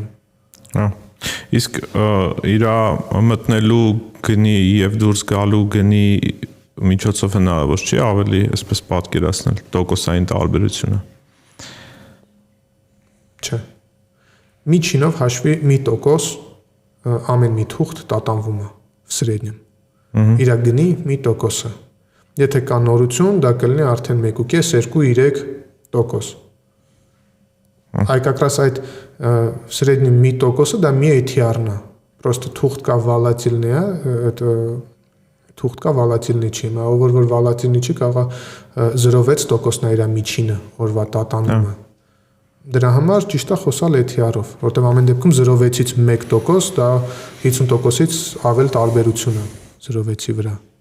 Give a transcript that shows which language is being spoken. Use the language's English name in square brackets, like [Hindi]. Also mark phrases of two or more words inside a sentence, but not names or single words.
[Armenian] Հա։ Իսկ իր մտնելու գնի եւ դուրս գալու գնի միջոցով հնարավոր չի ավելի այսպես պատկերացնել տոկոսային տարբերությունը։ Չէ։ Միջինով հաշվի 1% ամեն մի թուղթ տատանվում է [Russian] в среднем։ [Armenian] Իր գնի 1%-ը։ Եթե կա նորություն, դա կլինի արդեն 1.5-2-3%։ Այ [Russian] как раз [Armenian] այդ [Russian] в среднем [Armenian] 1%-ը դա մի ATR-ն է։ Просто թուղթ կա վոլատիլնի է, այդ թուղթ կա վոլատիլնի չի, ով որ վոլատիլնի չի, կարող է 0.6%-ն է իր միջինը օրվա տատանումը։ Դրա համար ճիշտ է խոսալ ATR-ով, որտեղ ամեն դեպքում 0.6-ից 1% դա 50%-ից ավել տարբերություն է 0.6-ի վրա։